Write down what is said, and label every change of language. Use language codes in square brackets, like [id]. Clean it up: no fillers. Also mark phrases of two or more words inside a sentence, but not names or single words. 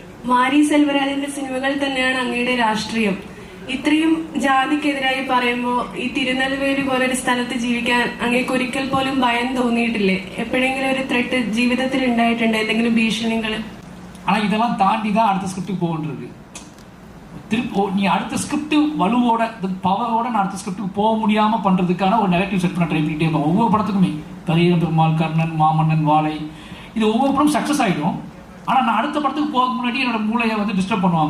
[ml] മാരി സെൽവരാജിന്റെ സിനിമകൾ തന്നെയാണ് അങ്ങയുടെ രാഷ്ട്രീയം. ഇത്രയും ജാതിക്കെതിരായി പറയുമ്പോൾ ഈ തിരുനെൽവേലി പോലൊരു സ്ഥലത്ത് ജീവിക്കാൻ അങ്ങേക്ക് ഒരിക്കൽ പോലും ഭയം തോന്നിയിട്ടില്ലേ? എപ്പോഴെങ്കിലും ഒരു ത്രെട്ട് ജീവിതത്തിൽ ഉണ്ടായിട്ടുണ്ട്, എന്തെങ്കിലും ഭീഷണികൾ? [ta] ஆனா இதெல்லாம் தாண்டி தான் அடுத்த ஸ்கிரிப்டுக்கு போகன்றது. நீ அடுத்த ஸ்கிரிப்ட் வலுவோட பவரோட நான் அடுத்த ஸ்கிரிப்டுக்கு போக முடியாம பண்றதுக்கான ஒரு [en] negative set [ta] பண்ண ட்ரை பண்ணிட்டே இருப்பேன். ஒவ்வொரு படத்துக்குமே பெரிய பெருமாள், கர்ணன், மாமன்னன், வாழை, இது ஒவ்வொரு படம் சக்சஸ் ஆகிடும். ஆனால் நான் அடுத்த படத்துக்கு போக முன்னாடி என்னோட மூளையை வந்து டிஸ்டர்ப் பண்ணுவாங்க.